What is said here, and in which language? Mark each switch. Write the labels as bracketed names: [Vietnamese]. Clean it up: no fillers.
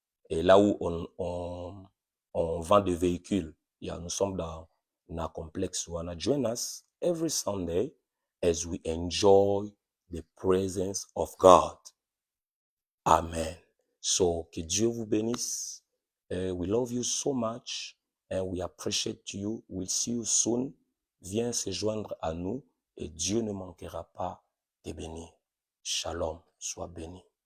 [French] Et là où on vend des véhicules, nous sommes dans un complexe où on a [English] join us every Sunday as we enjoy the presence of God. [French] Amen. So, que Dieu vous bénisse. [English] We love you so much and we appreciate you. We'll see you soon. [French] Viens se joindre à nous et Dieu ne manquera pas de bénir. Shalom, sois béni.